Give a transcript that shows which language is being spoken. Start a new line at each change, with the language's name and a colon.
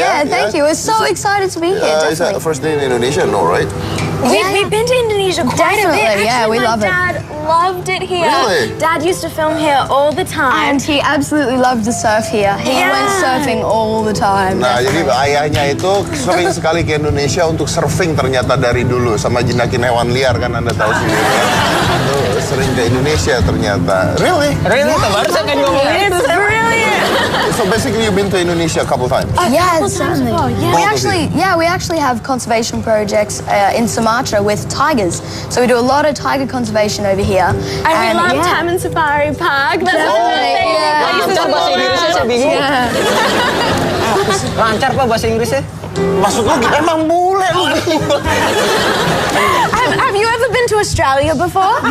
English: Yeah, thank you. We're so excited to be here. Is that the first day in Indonesia? No, right? We've been to Indonesia quite a bit. Definitely, yeah, we love it. My dad loved it here. Really? Dad used to film here all the time. And he absolutely loved the surf here. He went surfing all the time.
Indonesian: Nah, jadi ayahnya itu sering sekali ke Indonesia untuk surfing ternyata dari dulu. Sama jinakin hewan liar kan Anda tahu sendiri kan. Itu sering ke Indonesia ternyata.
English: Really? Really?
Indonesian: Baru saya kan ngomong itu.
English: It's brilliant. So basically you've been to Indonesia a couple times? Yeah, certainly. Yeah. We actually have conservation projects in Sumatra with tigers. So we do a lot of tiger conservation over here. And we love Taman Safari Park. That's
Indonesian: Lancar bahasa Inggrisnya, saya bingung. Lancar Pak bahasa Inggrisnya? Maksud lu emang bule lu?
English: Have you ever been to Australia before?